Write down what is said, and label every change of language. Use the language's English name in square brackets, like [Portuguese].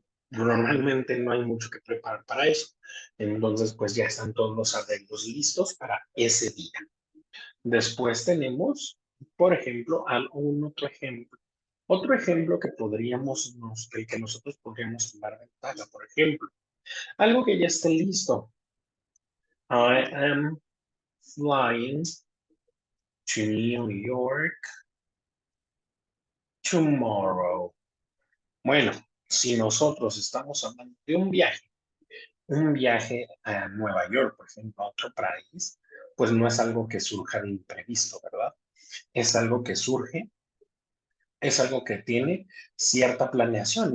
[Spanish] Normalmente no hay mucho que preparar para eso. Entonces, pues ya están todos los arreglos listos para ese día. Después tenemos, por ejemplo, un otro ejemplo. Otro ejemplo que el que nosotros podríamos tomar ventaja, por ejemplo, algo que ya esté listo. [English] I am flying to New York tomorrow. [Spanish] Bueno, si nosotros estamos hablando de un viaje a Nueva York, por ejemplo, a otro país, pues no es algo que surja de imprevisto, ¿verdad? Es algo que surge, es algo que tiene cierta planeación.